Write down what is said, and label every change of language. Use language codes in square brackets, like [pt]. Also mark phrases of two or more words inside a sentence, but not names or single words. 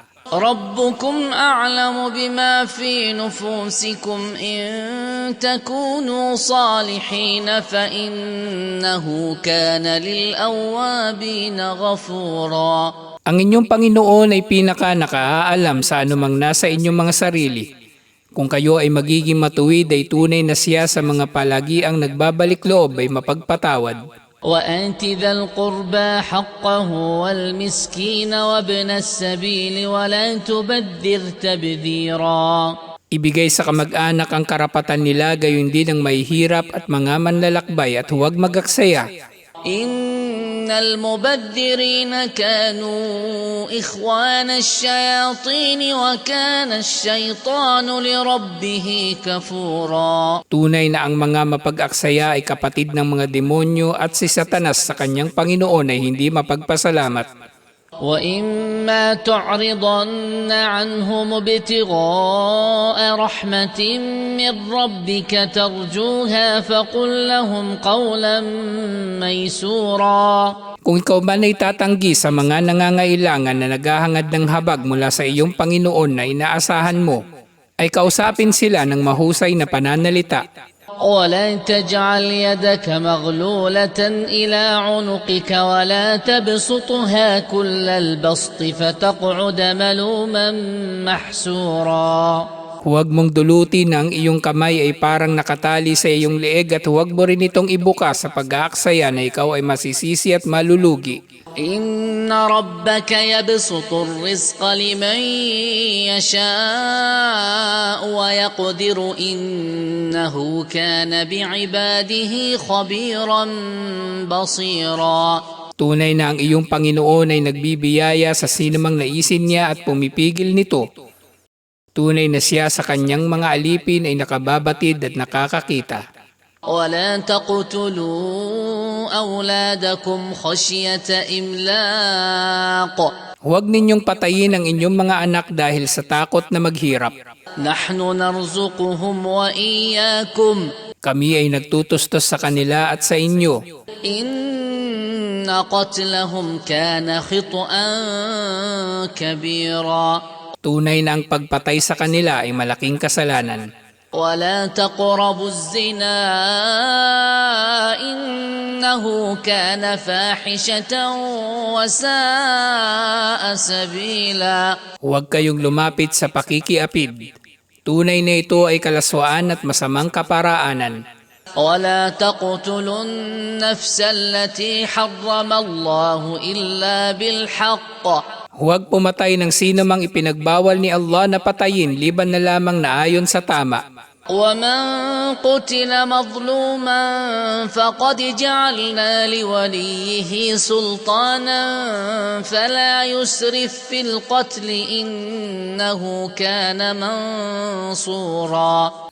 [ar] ربكم أعلم بما في نفوسكم إن تكونوا صالحين فإنه كان للأوابين غفورا [tl] Ang inyong Panginoon ay pinaka-nakaalam sa anumang nasa inyong mga sarili. Kung kayo ay magiging matuwid ay tunay na siya sa mga palagiang nagbabalik loob ay mapagpatawad. [ar] وآت ذا القربى حقه والمسكين وابن السبيل ولا تبذر تبذيرا [tl] Ibigay sa kamag-anak ang karapatan nila gayon din ang mahihirap at mga manlalakbay at huwag magaksaya. [ar] إن المبذرين كانوا إخوان الشياطين وكان الشيطان لربه كفورا [tl] Tunay na ang mga mapag-aksaya ay kapatid ng mga demonyo at si Satanas sa kanyang Panginoon ay hindi mapagpasalamat. [ar] وإما تعرضن عنهم ابتغاء رحمة من ربك ترجوها فقل لهم قولا ميسورا [tl] Kung ikaw man ay tatanggi sa mga nangangailangan na naghahangad ng habag mula sa iyong Panginoon na inaasahan mo, ay kausapin sila ng mahusay na pananalita. [ar] ولا تجعل يدك مغلولة إلى عنقك ولا تبسطها كل البسط فتقعد ملوما محسورا [tl] Huwag mong dulutin na ang iyong kamay ay parang nakatali sa iyong leeg at huwag mo rin itong ibuka sa pag-aaksaya na ikaw ay masisisi at malulugi. [ar] إن ربك يبسط الرزق لمن يشاء ويقدر إنه كان بعباده خبيرا بصيرا [tl] Tunay na ang iyong Panginoon ay nagbibiyaya sa sinumang naisin niya at pumipigil nito. Tunay na siya sa kanyang mga alipin ay nakababatid at nakakakita. [ar] ولا تقتلوا أولادكم خشية إملاق [tl] Huwag ninyong patayin ang inyong mga anak dahil sa takot na maghirap. [ar] نحن نرزقهم وإياكم [tl] Kami ay nagtutustos sa kanila at sa inyo. [ar] إن قتلهم كان خطأ كبيرا [tl] Tunay na ang pagpatay sa kanila ay malaking kasalanan. [ar] ولا تقربوا الزنا إنه كان فاحشة وساء سبيلا [tl] Huwag kayong lumapit sa pakikiapid. Tunay na ito ay kalaswaan at masamang kaparaanan. [ar] ولا تقتلوا النفس التي حرم الله إلا بالحق [tl] Huwag pumatay ng sino mang ipinagbawal ni Allah na patayin liban na lamang na ayon sa tama. [ar] ومن قتل مظلوما فقد جعلنا لوليه سلطانا فلا يسرف في القتل إنه كان منصورا.